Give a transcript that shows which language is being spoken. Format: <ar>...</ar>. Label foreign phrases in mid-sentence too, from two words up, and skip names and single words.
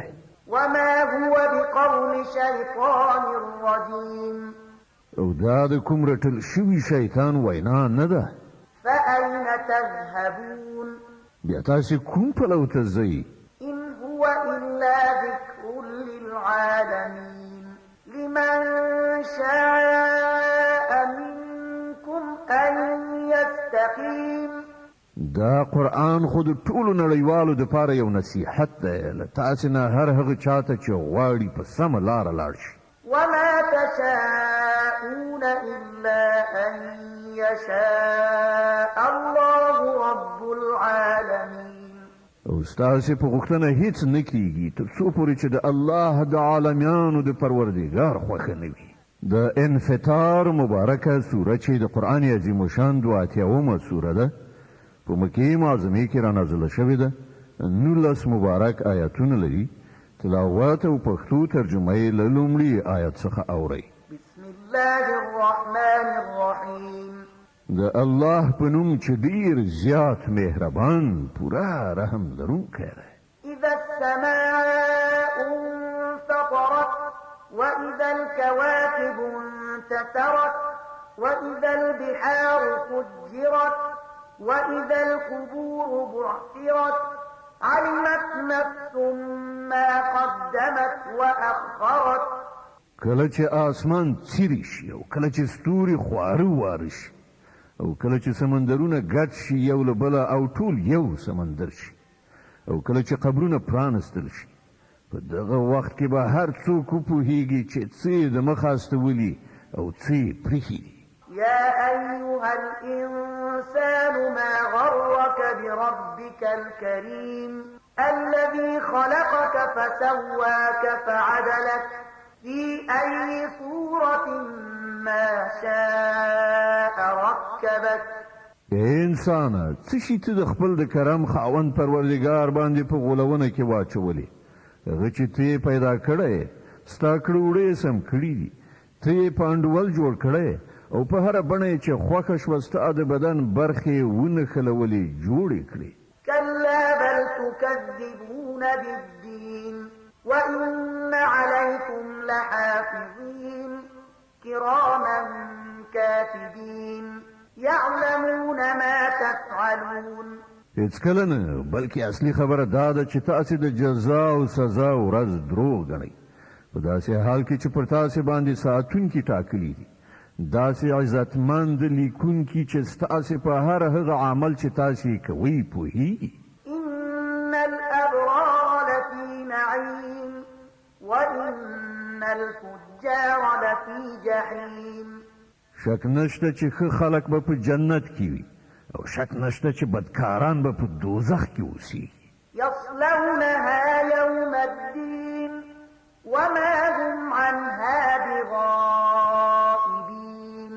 <ar>وما هو بقول شيطان رجيم</ar> <ps>او دا د کوم رټل شوي شیطان وینا نه ده</ps> <ar>فأين تذهبون</ar> <ps>بیا تاسې کوم پلو ته ځئ</ps> <ar>إن هو إلا ذكر للعالمين لمن شاء منكم أن يستقيم</ar> <ps>دا قرآن خو د ټولو نړیوالو دپاره یو نصیحت دی له تاسې نه هر هغه چاته چې غواړي په سمه لاره لاړ شي</ps> <ar>وما تشاءون إلا أن يشاء الله رب العالمين</ar> <ps>او ستاسې په غوښتنه هیڅ نه کیږي تر څو پورې چې د الله د عالمیانو د پروردګار خوښه نه وي د انفطار مبارکه سوره چې د قرآن عظیم شان 82مه سوره ده په مکې معظمې کې رانازله شوې ده 19 مبارک آیاتونه لري تلاوت او پښتو ترجمه یې له لومړي آیت څخه اورئ.</ps> <ar>بسم الله الرحمن الرحیم.</ar> <ps>د الله په نوم چې ډېر زیات مهربان پوره رحم لرونکی دی.</ps> <ar>اذا السماء انفطرت واذا الكواكب انتثرت واذا البحار فجرت واذا القبور بعثرت علمت نفس ما قدمت واخرت.</ar> <ps>کله چې آسمان څیرې شي او کله چې ستوري خواره واره شي او کله چې سمندرونه ګډ شي یو له بله او ټول یو سمندر شي او کله چې قبرونه پرانستل شي په دغه وخت کې به هر څوک وپوهیږي چې څه یې د مخه استولي او څه یې پرېښي دي.</ps> <ar>يا أيها الإنسان ما غرك بربك الكريم الذي خلقك فسواك فعدلك في أي صورة ما شاء ركبك.</ar> <ps>انسان څه شي ته د خپل د کرم خاوند پروردګار باندې په غولونه کې واچولې هغه چې ته پیدا کړی ستا کړوړې سم کړي دي ته یې پانډول جوړ کړی او په هر بڼه چې خوښه شوه ستا د بدن برخې ونښلولې جوړې کړې.</ps> <ar>كلا بل تكذبون بالدين وإن عليكم لحافظين كراما كاتبين يعلمون ما تفعلون.</ar> <ps>هیڅکله نه بلکې اصلي خبره دا ده چې تاسې د جزا او سزا ورځ دروغ ګڼئ په داسې حال کې چې پر تاسې باندې ساتونکي ټاکلي دي داسې عزتمند لیکونکي چې ستاسې په هر هغه عمل چې تاسې کوئ پوهیږي.</ps> <ar>إن الأبرار لفي نعيم وإن الفجار لفي جحيم.</ar> <ps>شک نشته چې ښه خلک به په جنت کې وي او شک نشته چې بدکاران به په دوزخ کې اوسیږي.</ps> <ar>يصلونها يوم الدين وما هم عنها بغائبين.</ar>